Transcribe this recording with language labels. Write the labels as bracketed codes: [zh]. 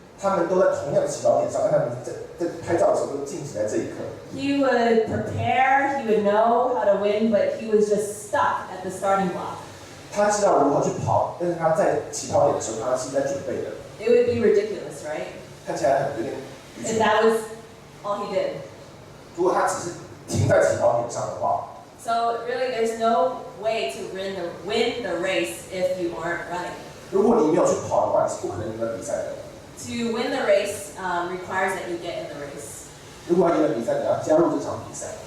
[zh] 他们都在同样的起跑点上，但他们在拍照的时候都静止在这一刻。 [en] He would prepare, he would know how to win, but he was just stuck at the starting block. [zh] 他知道如何去跑，但是他在起跑点的时候，他是在准备的。 [en] It would be ridiculous, right? [zh] 看起来有点愚 [en] If [zh] 蠢。 [en] that was all he did. [zh] 如果他只是停在起跑点上的话， [en] So really, there's no way to win the race if you aren't running. [zh] 如果你没有去跑的话，你是不可能赢得比赛的。 [en] To win the race requires that you get in the race. [zh] 如果要赢得比赛，你要加入这场比赛。